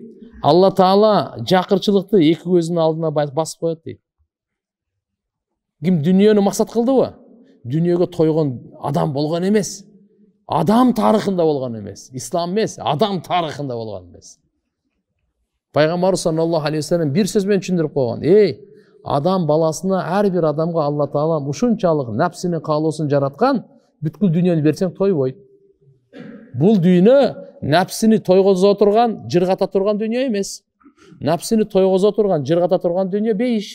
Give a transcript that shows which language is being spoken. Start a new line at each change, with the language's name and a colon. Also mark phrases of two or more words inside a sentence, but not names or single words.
Kyrgyz: Алла Таала жакырчылыкты эки көзүнүн алдына басып коет дейт. Ким дүнүйөнү максат кылдыбы? Дүнүйөгө тойгон адам болгон эмес. Адам тарыхында болгон эмес. Ислам эмес, адам тарыхында болгон эмес. Пайгамбар
Arabic: صلى الله عليه وسلم
Kyrgyz: бир сөз менен түшүндүрүп койгон. Адам баласына, ар бир адамга Алла Таала ушунчалык напсинин каалоосун жараткан, бүткүл дүнүйөнү берсең тойбойт. Бул дүйнө напсини тойгозо турган, жыргата турган дүнүйө эмес. Напсини тойгозо турган, жыргата турган дүнүйө бейиш.